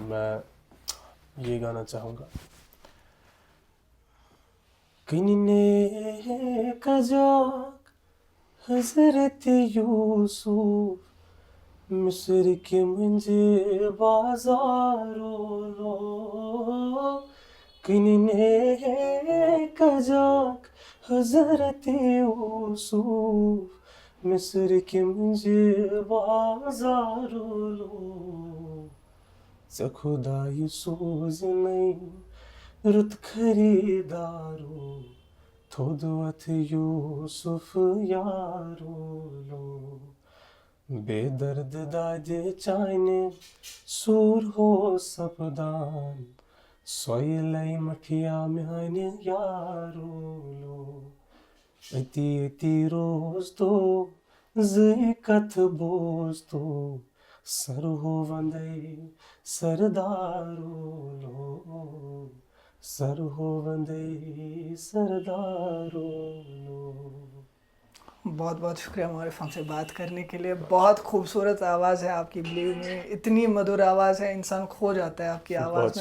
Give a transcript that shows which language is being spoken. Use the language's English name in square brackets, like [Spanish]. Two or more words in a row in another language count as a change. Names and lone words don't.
[Urdu] میں یہ گانا چاہوں گا, [Kashmiri] کننے کجاک حضرت یوسف مصر کے منجے بازارو لو, کننے کجاک حضرت یوسف مصر کے منجے بازارو لو, ژےٚ خۄدایہِ سوزنَے رُت خریٖدارو تھوٚد وَتھ یوٗسُف یارو لو, بے درد دادِ چانہِ سوٗر ہو سپدان سۄیلَے مٹھیا میانہِ یارو لو, أتی روز تو زٕے کتھ بوز تو سر ہو وندے سردارو لو, سر ہو وندے سردارو لو. [Urdu] بہت بہت شکریہ ہمارے فن سے بات کرنے کے لیے. بہت خوبصورت آواز ہے آپ کی, بلیو میں اتنی مدھر آواز ہے, انسان کھو جاتا ہے آپ کی آواز میں.